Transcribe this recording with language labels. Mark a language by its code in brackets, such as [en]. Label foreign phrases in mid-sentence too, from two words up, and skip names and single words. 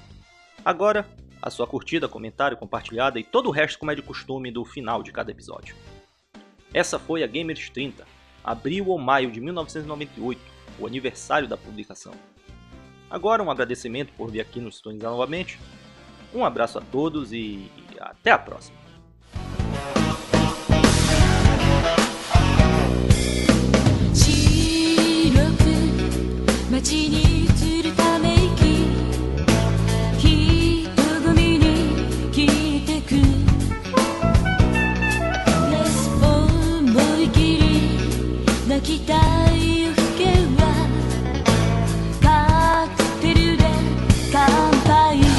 [pt] Agora, a sua curtida, comentário, compartilhada e todo o resto como é de costume do final de cada episódio. Essa foi a Gamers 30, abril ou maio de 1998, o aniversário da publicação. Agora um agradecimento por vir aqui nos sintonizar novamente, um abraço a todos e até a próxima. [ja] 街に映るため息人混みに消えてくレス思い切り泣きたい夜更けはカクテルで乾杯